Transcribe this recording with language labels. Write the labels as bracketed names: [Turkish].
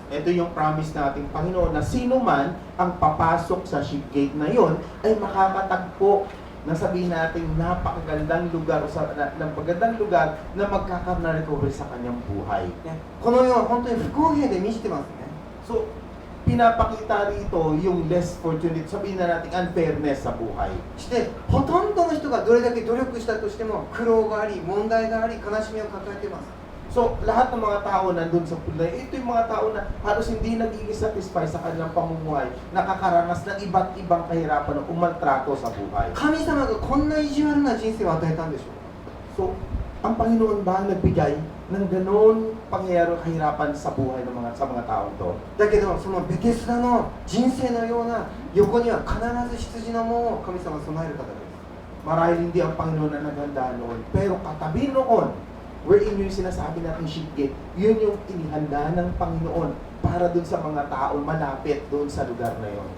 [Filipino] Ito yung promise nating Panginoon na sino man ang papasok sa sheep gate na yon ay makakatagpo na sabihin natin napakagandang lugar o napakagandang lugar na magkakaroon na recovery sa kanyang buhay. [Japanese] ね、この世は本当に不公平で満ちてますね。 [Filipino] So, pinapakita rito yung less fortunate, sabihin na natin unfairness sa buhay. [Japanese] してほとんどの人がどれだけ努力したとしても苦労があり、問題があり、悲しみを抱えています。 [Filipino] So, lahat ng mga tao nandun sa pulay, ito yung mga tao na halos hindi nagiging satisfy sa kanilang pamumuhay, nakakaranas ng iba't ibang kahirapan o umaltrato sa buhay. [Japanese] 神様がこんな意地悪な人生を与えたんでしょう。 [Filipino] So, ang Panginoon ba ang nagbigay ng ganoon pangyayari o kahirapan sa buhay ng sa mga taong to? [Japanese] だけどそのベテスダの人生のような横には必ず羊の門を神様は備える方です。 [Filipino] Marahil hindi ang Panginoon na naghanda noon, pero katabi noon, wherein yung sinasabi natin sheep gate, yun yung inihanda ng Panginoon para dun sa mga taong malapit doon sa lugar na yon.